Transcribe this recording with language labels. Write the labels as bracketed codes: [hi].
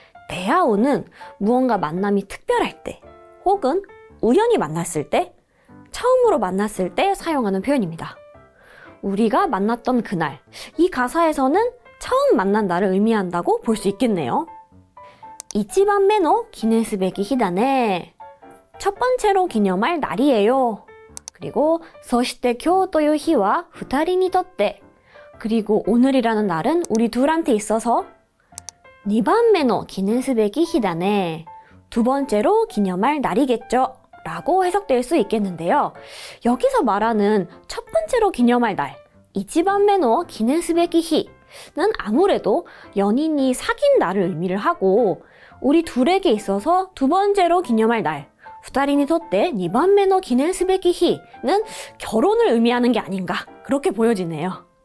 [ko] 네아우는 무언가 만남이 특별할 때 혹은 우연히 만났을 때, 처음으로 만났을 때 사용하는 표현입니다. 우리가 만났던 그날, 이 가사에서는 처음 만난 날을 의미한다고 볼 수 있겠네요. [ja] 1番目の記念すべき日だね. [ko] 첫 번째로 기념할 날이에요. 그리고 [ja] そして今日という日は二人にとって. [ko] 그리고 오늘이라는 날은 우리 둘한테 있어서 [ja] 2番目の記念すべき日だね. [ko] 두 번째로 기념할 날이겠죠. 라고 해석될 수 있겠는데요. 여기서 말하는 첫 번째로 기념할 날, [ja] 1番目の記念すべき日 [ko] 는 아무래도 연인이 사귄 날을 의미를 하고 우리 둘에게 있어서 두 번째로 기념할 날, [ja] 二人にとって2番目の記念すべき日 [ko] 는 결혼을 의미하는 게 아닌가 그렇게 보여지네요.